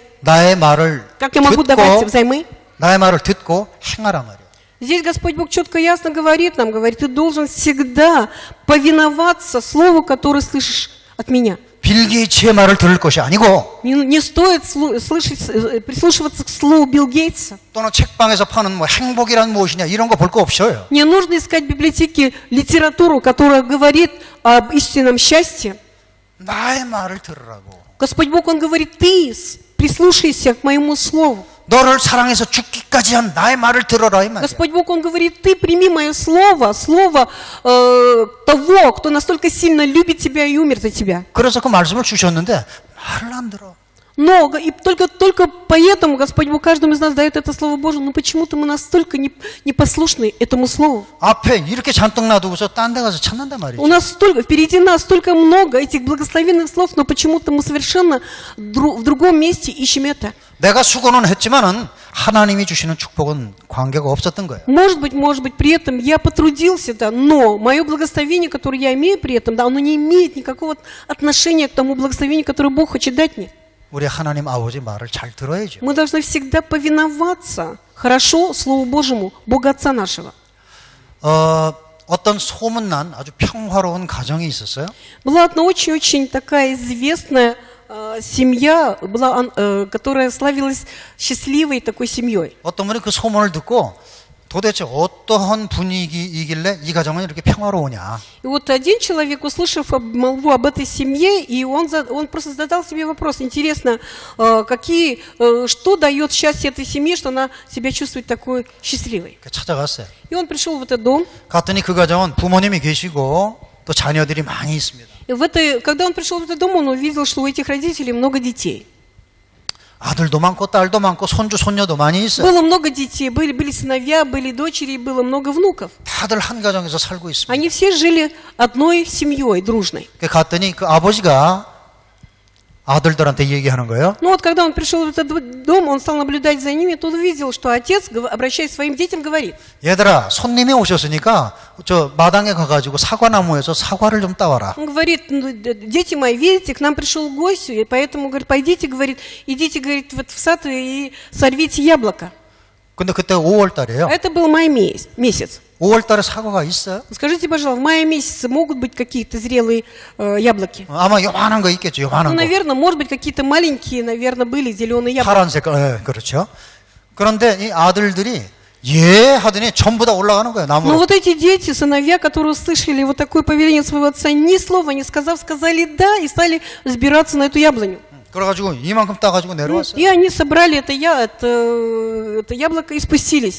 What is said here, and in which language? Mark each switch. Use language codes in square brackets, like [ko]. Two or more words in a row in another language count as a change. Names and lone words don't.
[ko] 나의 말을 [ru] как я могу давать взаймы? [ko] 나의 말을 듣고 행하란 말이야. [ru] Здесь Господь Бог четко и ясно говорит нам, говорит, ты должен всегда повиноваться слову, которое слышишь от меня. [ko] 빌 게이츠의 말을 들을 것이 아니고 [ru] Не стоит прислушиваться к слову Билл Гейтса. [ko] 또는 책방에서 파는 뭐 행복이란 무엇이냐 이런 거 볼 거 없어요. [ru] Не нужно искать в библиотеке литературу, которая говорит об истинном счастье. [ko] 나의 말을 들으라고. [ru] Господь Бог, Он говорит, ты прислушайся к моему слову. [ko] 너를 사랑해서 죽기까지 한 나의 말을 들어라 이 말이야. [ru] Господь Бог, Он говорит, ты прими мое слово, слово того, кто настолько сильно любит тебя и умер за тебя. [ko] 그래서 그 말씀을 주셨는데 말을 안 들어. [ru] Но и только поэтому Господь Бог каждому из нас дает это Слово Божие, но почему-то мы настолько непослушны этому Слову. [ko] 앞에 이렇게 잔뜩 놔두고서 딴 데 가서 찾는단 말이죠. [ru] У нас впереди нас столько много этих благословенных слов, но почему-то мы совершенно в другом месте ищем это. [ko] 내가 수고는 했지만은 하나님이 주시는 축복은 관계가 없었던 거예요. [ru] Может быть, при этом я потрудился, да, но мое благословение, которое я имею при этом, да, оно не имеет никакого отношения к тому благословению, которое Бог хочет дать мне. [ko] 우리 하나님 아버지 말을 잘 들어야죠. [ru] Мы должны всегда повиноваться хорошо Слову Божьему, Бога Отца нашего. [ko] 어떤 소문난 아주 평화로운 가정이 있었어요. [ru] Была одна очень-очень такая известная семья, которая славилась счастливой такой семьей. [ko] 어떤 분이 그 소문을 듣고 도대체 어떠한 분위기이길래 이 가정은 이렇게 평화로우냐. [ru] И вот один человек, услышав молву об этой семье, и он просто задал себе вопрос, интересно, что дает счастье этой семье, что она себя чувствует такой счастливой. [ko] 찾아갔어요. [ru] И он пришел в этот дом. [ko] 갔더니 그 가정은 부모님이 계시고 또 자녀들이 많이 있습니다. [ru] И когда он пришел в этот дом, он увидел, что у этих родителей много детей. [ko] 아들도 많고 딸도 많고 손주 손녀도 많이 있어요. [ru] Было много детей, были сыновья, были дочери, было много внуков. [ko] 다들 한 가정에서 살고 있습니다. [ru] Они все жили одной семьей, дружной. [ko] 갔더니 그 아버지가 아들들한테 얘기하는 거예요. [ru] Ну вот когда он пришел в этот дом, он стал наблюдать за ними, то увидел, что отец, обращаясь к своим детям, говорит: [ko] 얘들아, 손님이 오셨으니까 저 마당에 가가지고 사과나무에서 사과를 좀 따와라. [ru] Он говорит: дети мои, видите, к нам пришел гость, и поэтому, говорит, пойдите, говорит, идите, говорит, вот в сад и сорвите яблоко. [ko] 근데 그때 5월 달이에요. [ru] Это был май месяц. [ko] 5월 달에 사과가 있어요? [ru] Скажите, пожалуйста, в мае месяце могут быть какие-то зрелые яблоки? [ko] 아마 요만한 거 있겠죠. [ru] Ну, [ko] 요만한 거. [ru] наверное, может быть, какие-то маленькие, наверное, были зеленые яблоки. [ko] 파란 색깔. 예, 그렇죠. 그런데 이 아들들이 예 하더니 전부 다 올라가는 거예요. [ru] Но [ko] 나무로. [ru] вот эти дети, сыновья, которые услышали вот такое повеление своего отца, ни слова не сказав, сказали «да» и стали взбираться на эту яблоню. [ko] 그래가지고 이만큼 따가지고 내려왔어요. [ru] И они собрали это яблоко и спустились.